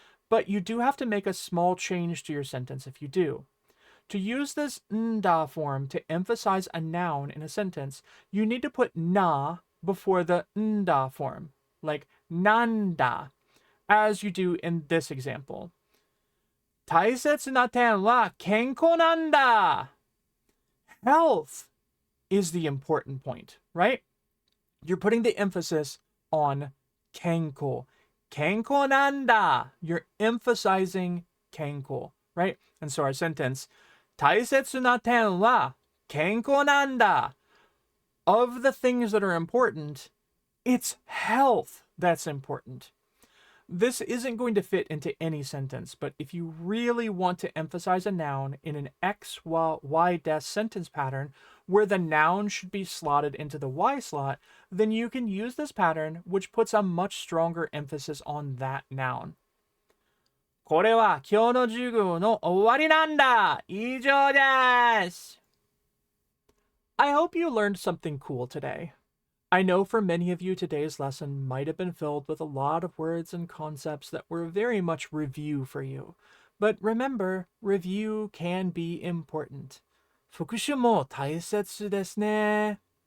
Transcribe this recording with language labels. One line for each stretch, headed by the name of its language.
English: But you do have to make a small change to your sentence if you do. To use this nda form to emphasize a noun in a sentence, you need to put na before the nda form, like nanda, as you do in this example.
Japanese: 大切な点は健康なんだ.
English: Health is the important point, right? You're putting the emphasis on kenko. Kenko nanda. You're emphasizing kenko, right? And so our sentence,
Japanese: 大切な点は健康なんだ.
English: Of the things that are important, it's health that's important. This isn't going to fit into any sentence, but if you really want to emphasize a noun in an X, Y, des sentence pattern, where the noun should be slotted into the Y slot, then you can use this pattern, which puts a much stronger emphasis on that noun.
Japanese: これは今日の授業の終わりなんだ。以上です。
English: I hope you learned something cool today. I know for many of you today's lesson might have been filled with a lot of words and concepts that were very much review for you. But remember, review can be important.
Japanese: 復習も大切ですね.